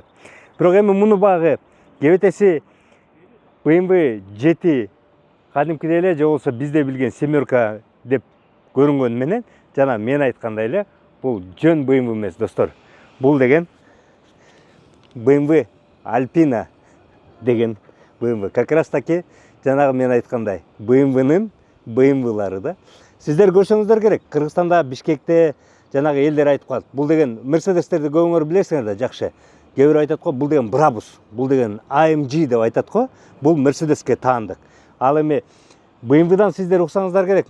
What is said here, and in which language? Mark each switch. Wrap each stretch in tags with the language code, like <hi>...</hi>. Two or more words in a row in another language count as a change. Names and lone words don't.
<ky>Бирок эми муну багы кебетеси BMW 7 кадимкидей эле же болбосо бизде билген семерка деп көрүнгөн менен, жана мен айткандай эле, бул жөн BMW эмес, достор. Бул деген BMW Alpina деген BMW.</ky> <ru>Как раз таки</ru> <ky>жанагы мен айткандай BMW-нын BMW-лары да. Сиздер көрсөңүздөр керек, Кыргызстанда, Бишкекте жанагы элдер айтып калат. Бул деген Мерседестерди көбүңөр билесиңер да, жакшы. Кээ бир айтат го, бул деген Brabus, бул деген AMG деп айтат го. Бул Мерседеске таандык. Ал эми BMW-дан сиздер уксаңыздар керек.</ky>